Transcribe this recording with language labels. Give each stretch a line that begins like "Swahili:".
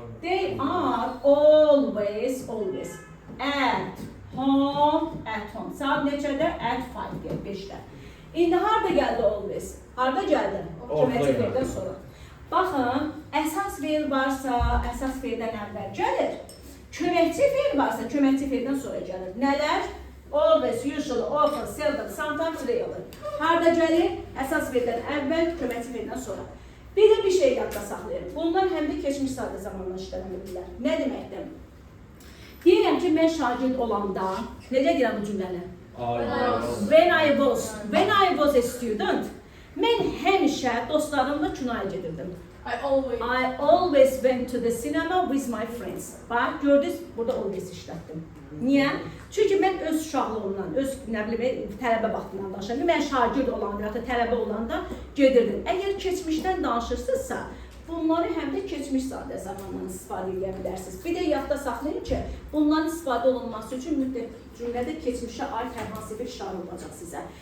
English: They are always at home.
Azerbaijani: Saat neçədə? At 5 deyək, 5-də. İndi harada gəldi always? Harada gəldi? Köməkçi feildən sonra. Baxın, əsas feil varsa, əsas feildən əvvəl gəlir. Köməkçi feil varsa, köməkçi feildən sonra gəlir. Nələr?
English: Always, usually, often, seldom, sometimes, rarely.
Azerbaijani: Harada gəlir? Əsas feildən əvvəl, köməkçi feildən sonra. Bir də bir şey yadda saxlayın. Bunlar həm də keçmiş sadə zamanla işlənilirlər. Nə deməkdir? Deyirəm ki, mən şagird olanda, necə deyirəm bu cümləni?
English: When I was a student,
Azerbaijani: mən həmişə dostlarımla kinoya gedirdim.
English: I always went to the cinema with my friends.
Azerbaijani: Bax, gördünüz, burada always işlətdim. Niyə? Çünki mən öz uşaqlığımdan, öz tələbə vaxtından danışıram. Mən şagird olanda, ya da tələbə olanda gedirdim. Əgər keçmişdən danışırsınızsa, bunları həm də keçmiş sadə zamandan istifadə edə bilərsiniz. Bir də yadda saxlayın ki, bunların istifadə olunması üçün mütləq cümlədə keçmişə aid hər hansı bir işarə olacaq sizə.